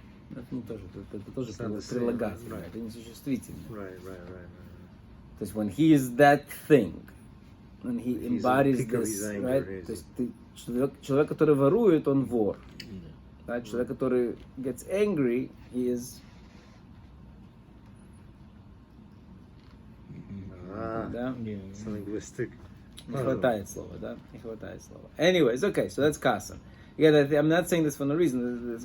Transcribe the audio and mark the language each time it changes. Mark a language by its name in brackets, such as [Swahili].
[Russian] Но это не тоже, это тоже прилагательное, это не существительное. [English] Right. [Russian] То есть [English] when he is that thing, when he embodies this, right? [Russian] То есть человек, который ворует, он вор. [English] Right? [Russian] Человек, который [English] gets angry, he is... [Russian] Да? [English] It's linguistic. [Russian] Не хватает слова, да? Не хватает слова. [English] Anyways, okay, so that's kasan. Again, I'm not saying this for no reason.